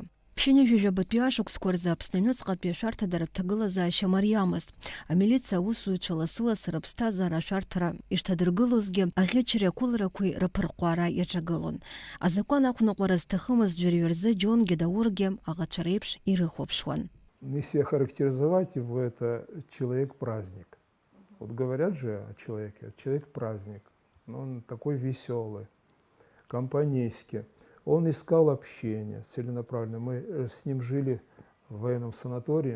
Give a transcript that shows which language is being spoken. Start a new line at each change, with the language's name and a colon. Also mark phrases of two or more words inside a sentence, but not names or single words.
Abkhazian: Ԥшьынҩажәижәабатәи ашықәсқәа рзы Аԥсны аҩныҵҟатәи ашәарҭадара ҭагылазаашьа мариамызт. Амилициа аусзуҩцәа ласыласа рыԥсҭазаара ашәарҭара ишҭадыргылозгьы аӷьычреи ақәыларақәеи рыԥырҟәара иаҿагылон. Азакәан ақәныҟәара зҭахымыз ӡәырҩы рзы Џьонгьы Даургьы аӷацәа реиԥш ирыхәаԥшуан.
Russian: Если охарактеризовать его, это человек-праздник. Вот говорят же о человеке, человек-праздник. Он такой веселый, компанейский. Он искал общение целенаправленно. Мы с ним жили в военном санатории.